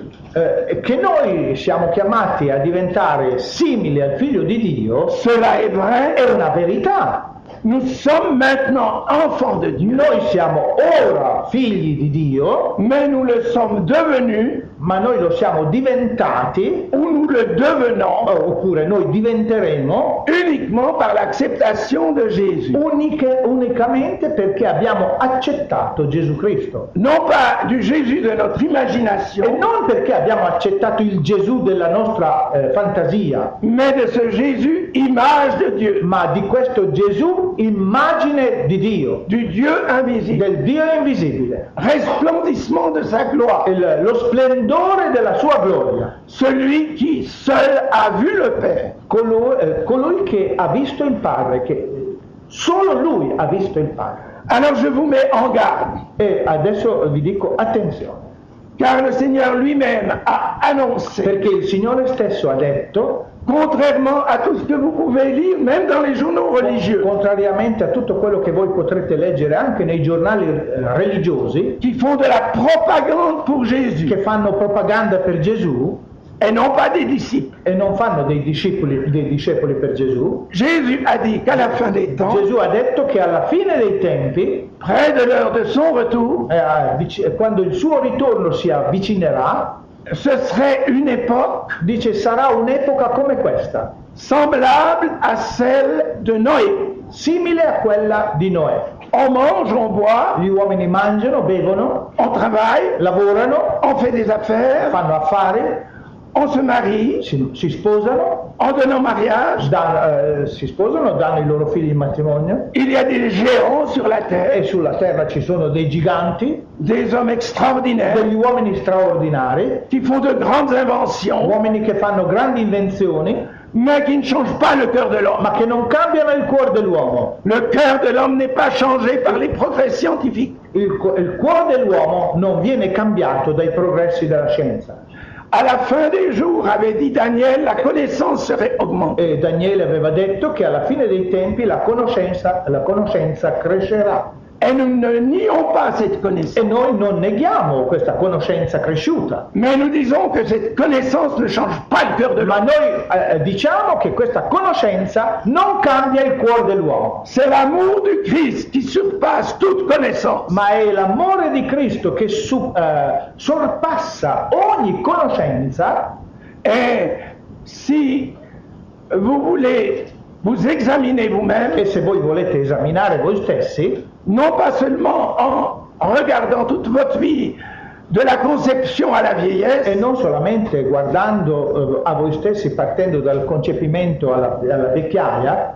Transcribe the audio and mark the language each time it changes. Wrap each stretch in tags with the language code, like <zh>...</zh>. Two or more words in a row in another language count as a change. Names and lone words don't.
<it>Che noi siamo chiamati a diventare simili al Figlio di Dio</it> <fr>cela est vrai.</fr> <it>è una verità.</it> <fr>Nous sommes maintenant enfants de Dieu,</fr> <it>Noi siamo ora figli di Dio,</it> <fr>mais nous le sommes devenus</fr> <it>ma noi lo siamo diventati,</it> <fr>ou nous le devenons</fr> <it>oppure noi diventeremo</it> <fr>uniquement par l'acceptation de Jésus.</fr> <it>unicamente perché abbiamo accettato Gesù Cristo.</it> <fr>Non pas du Jésus de notre</fr> <it>E</it> <fr>imagination,</fr> <it>non perché abbiamo accettato il Gesù della nostra fantasia,</it> <fr>mais de ce Jésus, image de Dieu,</fr> <it>ma di questo Gesù immagine di Dio,</it> <fr>du Dieu invisible,</fr> <it>del Dio invisibile,</it> <fr>resplendissement de sa gloire,</fr> <it>lo splendore della sua gloria,</it> <fr>celui qui seul a vu le Père.</fr> <it>colui che ha visto il Padre, che solo lui ha visto il Padre.</it> <fr>Alors je vous mets en garde,</fr> <it>E adesso vi dico attenzione,</it> <fr>car le Seigneur lui-même a annoncé,</fr> <it>perché il Signore stesso ha detto,</it> <fr>contrairement à tout ce que vous pouvez lire, même dans les journaux religieux,</fr> <it>contrariamente a tutto quello che voi potrete leggere anche nei giornali religiosi,</it> <fr>qui font de la propagande pour Jésus,</fr> <it>che fanno propaganda per Gesù</it> <fr>et non pas des disciples.</fr> <it>e non fanno dei discepoli per Gesù.</it> <fr>Jésus a dit qu'à la fin des temps,</fr> <it>Gesù ha detto che alla fine dei tempi,</it> <fr>près de l'heure de son retour,</fr> <it>quando il suo ritorno si avvicinerà,</it> <fr>ce serait une époque</fr> <it>dice sarà un'epoca come questa,</it> <fr>semblable à celle de Noé.</fr> <it>simile a quella di Noè.</it> <fr>On mange, on boit,</fr> <it>Gli uomini mangiano, bevono,</it> <fr>on travaille,</fr> <it>lavorano,</it> <fr>on fait des affaires,</fr> <it>fanno affari,</it> <fr>on se marie,</fr> <it>si sposano,</it> <fr>en donnant mariage,</fr> <it>si sposano, danno i loro figli in matrimonio,</it> <fr>il y a des géants sur la</fr> <it>e</it> <fr>terre,</fr> <it>sulla terra ci sono dei giganti,</it> <fr>des hommes extraordinaires</fr> <it>degli uomini straordinari,</it> <fr>qui font de grandes inventions,</fr> <it>uomini che fanno grandi invenzioni,</it> <fr>mais qui ne changent pas le cœur de l'homme.</fr> <it>ma che non cambiano il cuore dell'uomo.</it> <fr>Le cœur de l'homme n'est pas changé par les progrès scientifiques.</fr> <it>Il cuore dell'uomo non viene cambiato dai progressi della scienza.</it> <fr>À la fin des jours, avait dit Daniel, la connaissance serait augmentée.</fr> <it>E Daniele aveva detto che alla fine dei tempi la conoscenza crescerà.</it> <fr>Et nous ne nions pas cette</fr> <it>E</it> <fr>connaissance.</fr> <it>noi non neghiamo questa conoscenza cresciuta,</it> <fr>Mais nous disons que cette connaissance ne change pas le cœur de</fr> <it>ma</it> <fr>l'homme.</fr> <it>noi diciamo che questa conoscenza non cambia il cuore dell'uomo,</it> <fr>C'est l'amour du Christ qui surpasse toute connaissance.</fr> <it>ma è l'amore di Cristo che sorpassa ogni conoscenza.</it> <fr>Et si vous voulez vous examiner vous-même,</fr> <it>E se voi volete esaminare voi stessi,</it> <fr>non pas seulement en regardant toute votre vie de la conception à la</fr> <it>e</it> <fr>vieillesse,</fr> <it>non solamente guardando a voi stessi partendo dal concepimento alla vecchiaia,</it>